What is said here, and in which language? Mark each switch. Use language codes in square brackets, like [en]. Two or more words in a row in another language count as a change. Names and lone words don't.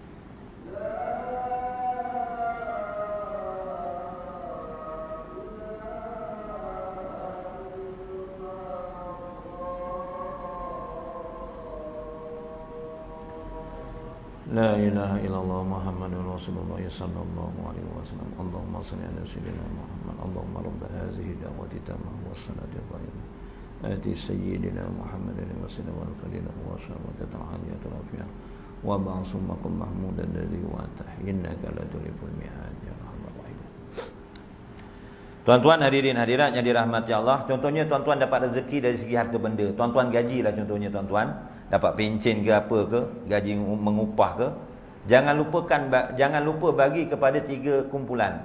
[ar] لا إله إلا الله محمد رسول الله صلى الله عليه وسلم. اللهم صل على سيدنا محمد. اللهم رب هذه الدعوة التامة والصلاة القائمة. آت سيدنا محمدا وصلى الله عليه وسلم عالية رفيعة وابعثه مقاما محمودا الذي وعدته إنك لا تخلف الميعاد يا رحمن رحيم. [ms] Tuan-tuan hadirin hadirat yang dirahmati Allah, contohnya tuan-tuan dapat rezeki dari segi harta benda. Tuan-tuan gajilah contohnya tuan-tuan, dapat pencen ke apa ke, gaji mengupah ke. Jangan lupa bagi kepada tiga kumpulan.